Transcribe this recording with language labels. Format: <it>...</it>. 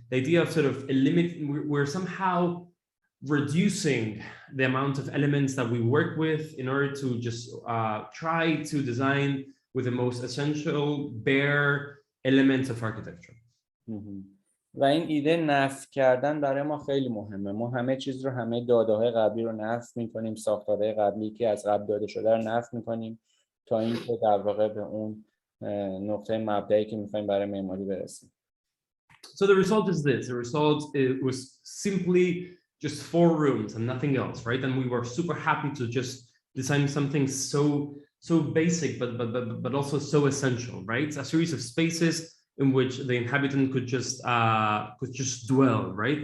<en>The idea of sort of eliminating, we're somehow reducing the amount of elements that we work with in order to just try to design with the most essential bare elements of architecture.</en> <fa>و این ایده نفی کردن برای ما خیلی مهمه. ما همه چیز رو، همه داده‌های قبلی رو نفی می‌کنیم، ساختارهای قبلی که از قبل داده شده رو نفی می‌کنیم تا اینکه در واقع به اون نقطه مبدئی که می‌خوایم برای معماری برسیم.</fa> <en>So the result is this. The result was simply just 4 rooms and nothing else, right? And we were super happy to just design something so basic but also so essential, right? A series of spaces in which the inhabitant could just dwell, right?</en>